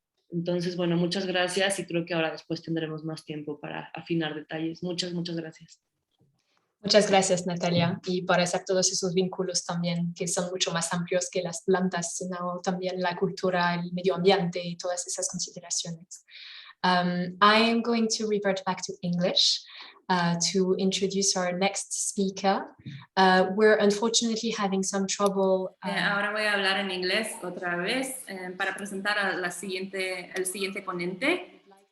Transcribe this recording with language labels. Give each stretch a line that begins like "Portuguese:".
Spanish: Entonces, bueno, muchas gracias y creo que ahora después tendremos más tiempo para afinar detalles. Muchas gracias. Muchas gracias, Natalia, y por hacer todos esos vínculos también, que son mucho más amplios que las plantas, sino también la cultura, el medio ambiente y todas esas consideraciones.
English: I am going to revert back to English to introduce our next speaker. We're unfortunately having some trouble.
Spanish: Ahora voy a hablar en inglés otra vez para presentar a el siguiente ponente.